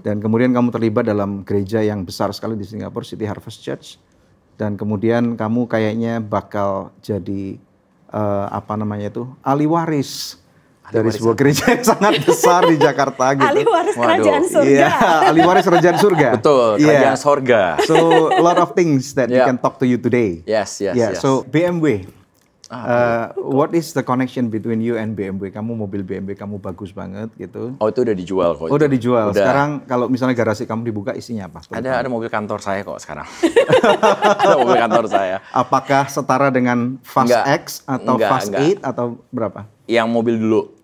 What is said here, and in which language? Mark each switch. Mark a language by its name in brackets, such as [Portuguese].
[Indonesian] Dan kemudian kamu terlibat dalam gereja yang besar sekali di Singapura, City Harvest Church. Dan kemudian kamu kayaknya bakal jadi ahli waris dari sebuah gereja yang sangat besar di Jakarta gitu. Ahli waris kerajaan surga. Iya, ahli waris kerajaan surga. Betul, kerajaan surga. [English] So a lot of things that we can talk to you today. Yes. So BMW. What is the connection between you and BMW? [Indonesian] Kamu mobil BMW kamu bagus banget gitu. Oh, itu udah dijual kok. Udah dijual. Udah. Sekarang kalau misalnya garasi kamu dibuka isinya apa? Ada mobil kantor saya kok sekarang. Ada mobil kantor saya. Apakah setara dengan Fast X atau Fast 8 atau berapa? Yang mobil dulu.